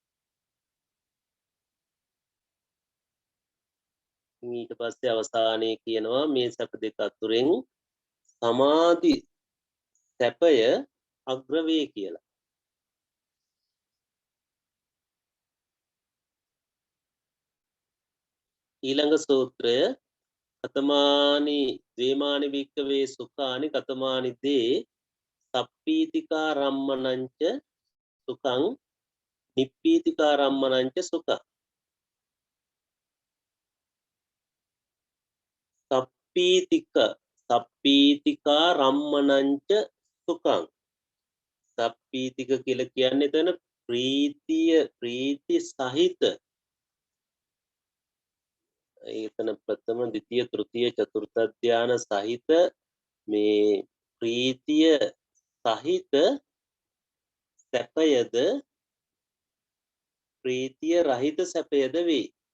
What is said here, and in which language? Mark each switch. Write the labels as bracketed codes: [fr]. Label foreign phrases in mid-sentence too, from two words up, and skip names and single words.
[si] ඊට පස්සේ අවසානයේ කියනවා මේ සැප දෙක අතුරෙන් සමාධි සැපය අග්‍ර වේ කියලා. [pi] ඊළඟ සූත්‍රය කතමානි දේමානි වික්කවේ සුඛානි කතමානි දේ සප්පීතිකා රම්මනංච සුඛං නිප්පීතිකා රම්මනංච සුඛං. සප්පීතිකා රම්මනංච සුඛං. [si] සප්පීතික කියලා කියන්නේ එතන ප්‍රීති සහිත. එතන ප්‍රථම ද්විතීය තෘතීය චතුර්ථ ධාන සහිත මේ ප්‍රීතිය සහිත සැපයද ප්‍රීතිය රහිත සැපයද වේ.